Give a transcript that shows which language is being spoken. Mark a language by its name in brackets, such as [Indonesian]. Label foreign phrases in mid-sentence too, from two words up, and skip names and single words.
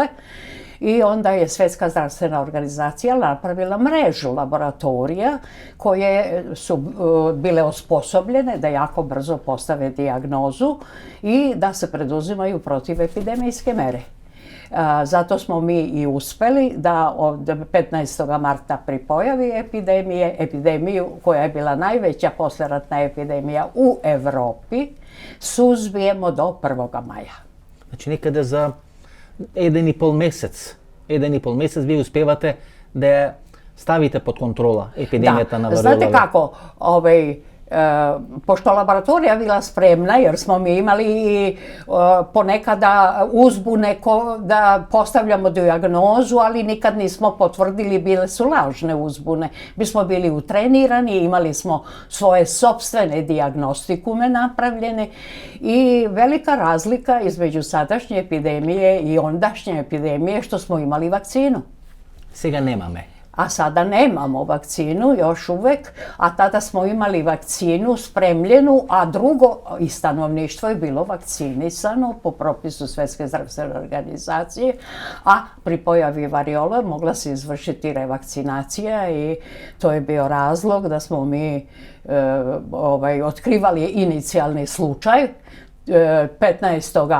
[Serbian] I onda je Svjetska zdravstvena organizacija napravila mrežu laboratorija koje su bile osposobljene da jako brzo postave dijagnozu i da se preduzimaju protivepidemijske mere. Zato smo mi i uspeli da od 15. marta pri pojavi epidemiju koja je bila najveća poslijeratna epidemija u Evropi, suzbijemo do 1. maja. [Macedonian] Значи некаде за 1,5 месец вие успевате да ја ставите под контрола епидемијата на вариола. [Serbian] Znate kako, pošto laboratorija bila spremna, jer smo mi imali i ponekada uzbune da postavljamo dijagnozu, ali nikad nismo potvrdili, bile su lažne uzbune. Mi smo bili utrenirani, imali smo svoje sopstvene dijagnostikume napravljene i velika razlika između sadašnje epidemije i ondašnje epidemije što smo imali vakcinu. [Macedonian] Сега немаме. [Serbian] A sada nemamo vakcinu još uvek, a tada smo imali vakcinu spremljenu, a drugo i stanovništvo je bilo vakcinisano po propisu Svjetske zdravstvene organizacije, a pri pojavi variola mogla se izvršiti revakcinacija i to je bio razlog da smo mi otkrivali inicijalni slučaj 15.